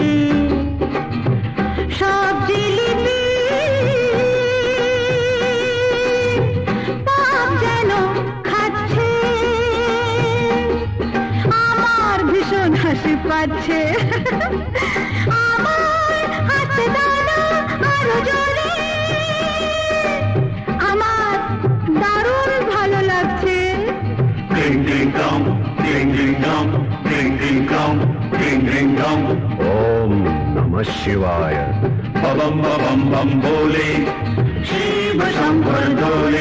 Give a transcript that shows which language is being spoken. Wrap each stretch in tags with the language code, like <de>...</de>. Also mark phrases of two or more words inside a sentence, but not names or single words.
<bn>সব জিলিপি পাপ যেন খাচ্ছে আমার ভীষণ হাসি পাচ্ছে আমার হাতে দানা আরো জোরে আমার দারুণ ভালো লাগছে Ding ding dong, ding ding dong, ding ding dong, ding ding dong.</bn> <sa>ॐ नमः शिवाय.</sa> <hi>बम बम बम बोले, शिव शंकर डोले.</hi>